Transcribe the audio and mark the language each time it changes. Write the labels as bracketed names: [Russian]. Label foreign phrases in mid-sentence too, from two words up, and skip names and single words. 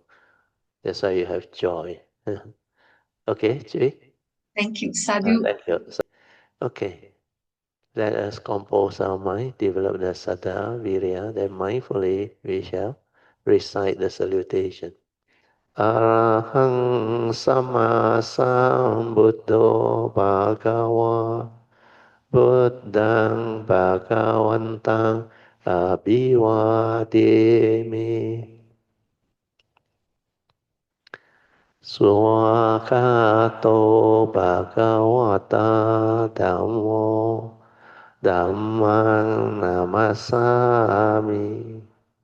[English] That's why you have joy. Okay, Chwee? Thank you, sadhu. Thank you. Okay, let us compose our mind, develop the Saddha, Virya, then mindfully we shall recite the salutation. [Pali] Arahang Sama Sambuddho Bhagava Buddhang Bhagavantang Abhivademi Swakato Bhagavata Dhammo Dhammang Namasami